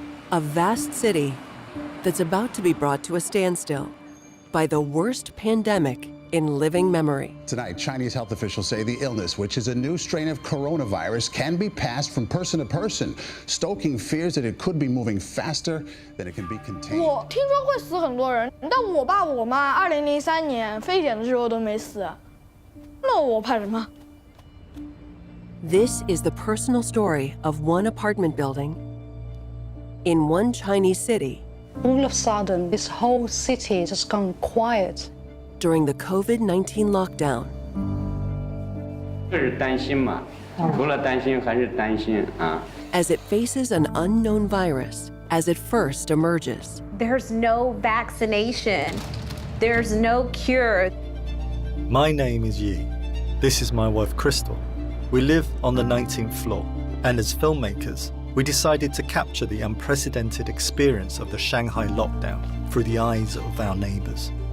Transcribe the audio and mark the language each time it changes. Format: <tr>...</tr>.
<en>A vast city that's about to be brought to a standstill by the worst pandemic in living memory. Tonight, Chinese health officials say the illness, which is a new strain of coronavirus, can be passed from person to person, stoking fears that it could be moving faster than it can be contained.</en> <zh>我听说会死很多人，但我爸我妈2003年非典的时候都没死，那我怕什么？</zh> <en>This is the personal story of one apartment building in one Chinese city. All of a sudden, this whole city just gone quiet. During the COVID-19 lockdown.</en> <zh>这是担心嘛，除了担心还是担心啊。</zh> <en>As it faces an unknown virus as it first emerges. There's no vaccination. There's no cure. My name is Yi. This is my wife, Crystal. We live on the 19th floor, and as filmmakers, we decided to capture the unprecedented experience of the Shanghai lockdown through the eyes of our neighbors.</en>